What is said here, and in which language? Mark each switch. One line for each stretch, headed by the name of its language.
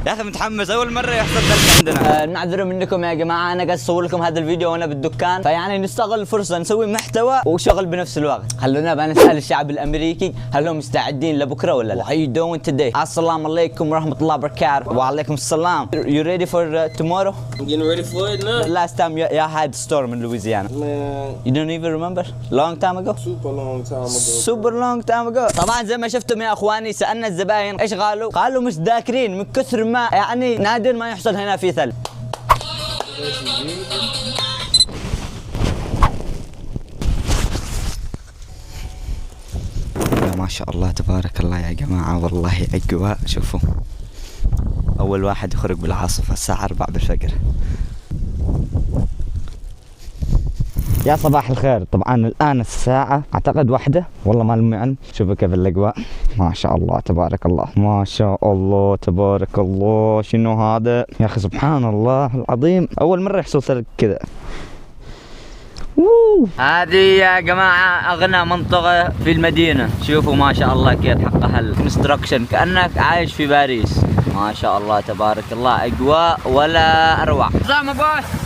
Arabic: يا اخي متحمس، اول مرة يحصل ثلج عندنا. نعذر منكم يا جماعة، انا قاعد اصور لكم هذا الفيديو وانا بالدكان، فيعني نستغل الفرصة نسوي محتوى وشغل بنفس الوقت. خلونا بقى نسأل الشعب الامريكي هل هم مستعدين لبكرة ولا لا.
English: How you doing today?
Arabic: السلام عليكم ورحمة الله وبركاته. وعليكم السلام.
English: You ready for tomorrow? I'm getting ready for it now. The last time you had storm in Louisiana. Man, You don't even remember? Long time ago? super long time ago. Super long time ago.
Arabic: طبعا زي ما شفتم يا اخواني، سألنا الزباين ايش قالوا مش ذاكرين من كثر ما يعني نادر ما يحصل هنا في ثلج. ما شاء الله تبارك الله يا جماعة، والله أجواء. شوفوا أول واحد يخرج بالعاصفة الساعة 4 بالفجر. يا صباح الخير. طبعا الآن الساعة أعتقد 1، والله ما لي علم. شوفوا كيف الأجواء، ما شاء الله تبارك الله، ما شاء الله تبارك الله. شنو هذا يا أخي، سبحان الله العظيم، أول مرة يحصل ثلج كذا. هذه يا جماعة أغنى منطقة في المدينة. شوفوا ما شاء الله كيف حقها الكونستراكشن، كأنك عايش في باريس. ما شاء الله تبارك الله، أجواء ولا أروع. زعما باش